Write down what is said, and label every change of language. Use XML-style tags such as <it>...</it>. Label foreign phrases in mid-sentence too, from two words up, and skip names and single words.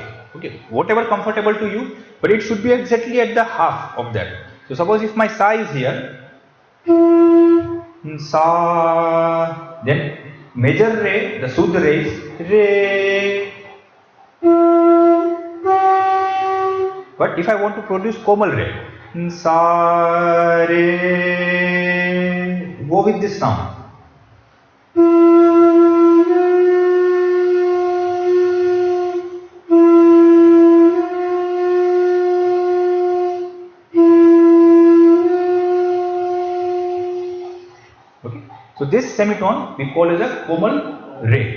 <en>Okay, whatever comfortable to you, but it should be exactly at the half of that. So suppose if my sa is here, sa, then major re, the</en> <hi>शुद्ध रे</hi> <en>is re. But if I want to produce</en> <hi>कोमल रे, सा रे,</hi> <en>go with this sound. Okay, so this semitone we call as a</en> <hi>कोमल रे.</hi>